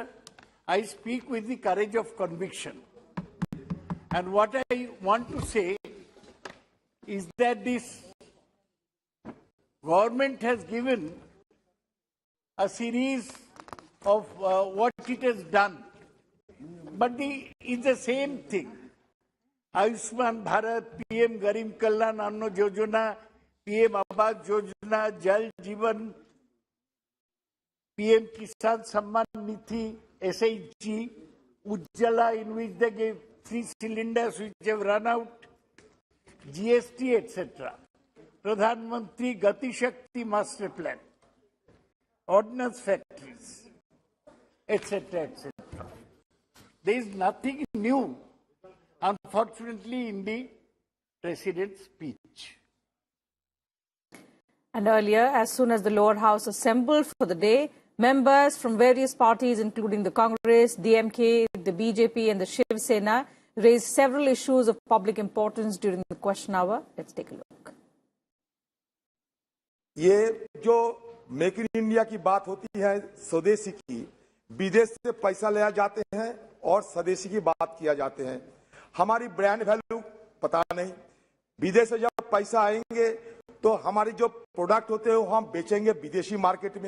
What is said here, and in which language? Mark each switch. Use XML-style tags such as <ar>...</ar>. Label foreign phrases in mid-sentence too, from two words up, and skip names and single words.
<en>I speak with the courage of conviction. And what I want to say is that this government has given a series of what it has done. But it's the same thing. Ayushman Bharat, PM Garib Kalyan Anna Yojana, PM Awas Yojana, Jal Jeevan, PM Kisan Samman Nidhi, SHG, Ujjala, in which they gave 3 cylinders which have run out, GST, etc. Pradhan Mantri Gati Shakti Master Plan, ordnance factories, etc., etc. There is nothing new, unfortunately, in the President's speech. And earlier, as soon as the lower house assembled for the day, members from various parties, including the Congress, DMK, the BJP and the Shiv Sena, raised several issues of public importance during the question hour. Let's take a look.</en> <hi>ये जो मेक इन इंडिया की बात होती है, स्वदेशी की, विदेश से पैसा ले जाते हैं और स्वदेशी की बात किया जाते हैं. हमारी</hi> <en>brand value</en> <hi>पता नहीं. विदेश से जब पैसा आएंगे तो हमारी जो प्रोडक्ट होते हैं वो हम बेचेंगे विदेशी मार्केट में.</hi>